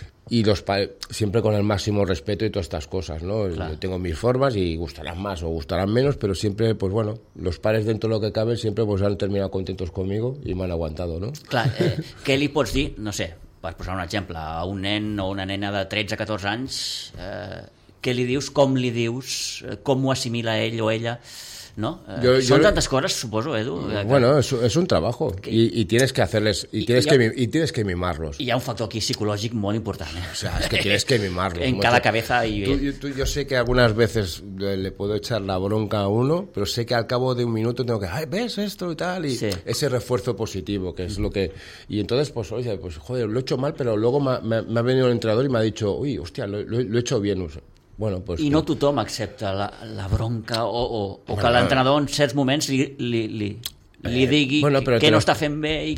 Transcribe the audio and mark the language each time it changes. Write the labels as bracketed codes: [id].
[es] Y siempre con el máximo respeto y todas estas cosas, ¿no? Claro. Yo tengo mis formas y gustarán más o gustarán menos, pero siempre, pues bueno, los pares dentro de lo que cabe siempre pues han terminado contentos conmigo y me han aguantado, ¿no? Claro, Kelly por sí, no sé, [ca] per posar un exemple, a un nen o una nena de 13 o 14 anys, què li dius, com li dius, com ho assimila ell o ella, no? Jo, són tantes coses, suposo, Edu. [es] Bueno, [ca] és un treball i [es] tienes que hacerles y tienes que mimarlos. [ca] Hi ha un factor aquí psicològic molt important, eh? [es] O sea, es que tienes que mimarlos. En cada cabeza y yo sé que algunas veces le puedo echar la bronca a uno, pero sé que al cabo de un minuto tengo que, ay, ves esto y tal y sí. Ese refuerzo positivo, que es lo que y entonces pues oye, pues joder, lo he hecho mal, pero luego me ha venido el entrenador y me ha dicho, "Uy, hostia, lo he hecho bien." Bueno, pues [ca] i no tothom accepta la bronca o bueno, que l'entrenador en certs moments li digui bueno, que no està fent bé i